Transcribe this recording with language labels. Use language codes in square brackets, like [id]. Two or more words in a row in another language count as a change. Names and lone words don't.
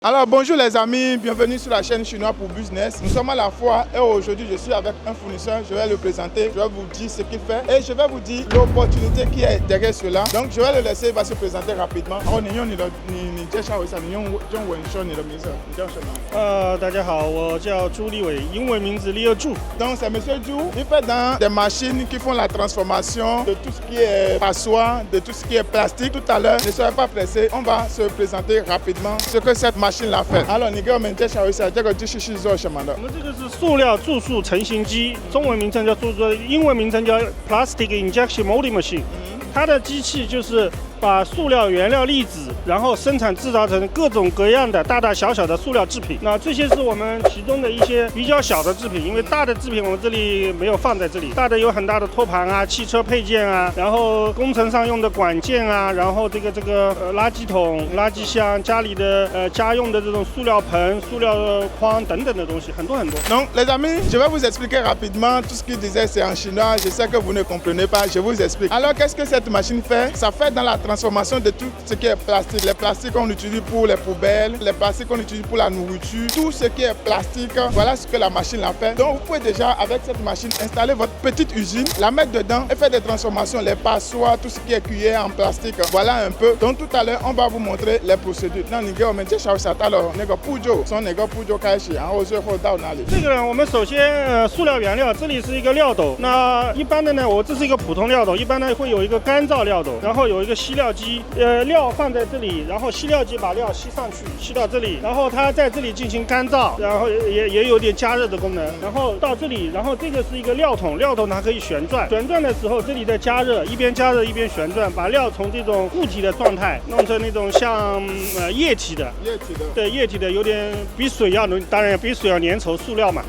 [fr] Alors bonjour les amis, bienvenue sur la chaîne Chinois pour Business. Nous sommes à la foire et aujourd'hui je suis avec un fournisseur, je vais le présenter, je vais vous dire ce qu'il fait et je vais vous dire l'opportunité qui est derrière cela. Donc je vais le laisser, il va se présenter rapidement. [zh] 大家好，我叫朱立伟，英文名字Leo Zhu。 [fr] Donc c'est monsieur Zhu, il fait dans des machines qui font la transformation de tout ce qui est passoire, de tout ce qui est plastique. Tout à l'heure, ne soyez pas pressés, on va se présenter rapidement ce que cette machine l'a fait。 [zh] Alors 你给我们介绍一下这个机器是做什么的？我们这个是塑料注塑成型机，中文名称叫英文名称叫 [en] Plastic Injection Molding Machine。 [zh] 它的机器就是把塑料原料粒子，然后生产制造成各种各样的大大小小的塑料制品。那这些是我们其中的一些比较小的制品，因为大的制品我们这里没有放在这里。大的有很大的托盘啊、汽车配件啊，然后工程上用的管件啊，然后这个垃圾桶、垃圾箱、家里的家用的这种塑料盆、塑料筐等等的东西，很多很多。 [fr] Donc les amis, je vais vous expliquer rapidement tout ce qu'il disait, c'est en chinois. Je sais que vous ne comprenez pas, je vous explique. Alors qu'est-ce que cette machine fait? Ça fait dans la transformation de tout ce qui est plastique. Les plastiques qu'on utilise pour les poubelles, les plastiques qu'on utilise pour la nourriture, tout ce qui est plastique, voilà ce que la machine a fait. Donc vous pouvez déjà avec cette machine installer votre petite usine, la mettre dedans et faire des transformations, les passoires, tout ce qui est cuillère en plastique. Voilà un peu. Donc tout à l'heure, on va vous montrer les procédures. Non, [zh] 你给我们介绍一下它的那个步骤，从哪个步骤开始，然后最后到哪里？这个呢，我们首先塑料原料，这里是一个料斗。那一般的呢，这是一个普通料斗，一般呢会有一个干燥料斗，然后有一个吸料机，料放在这里，然后吸料机把料吸上去，吸到这里，然后它在这里进行干燥，然后也有点加热的功能，然后到这里，然后这个是一个料桶，料桶它可以旋转，旋转的时候这里在加热，一边加热一边旋转，把料从这种固体的状态弄成那种像液体的，对，液体的有点比水要浓，当然比水要粘稠，塑料嘛。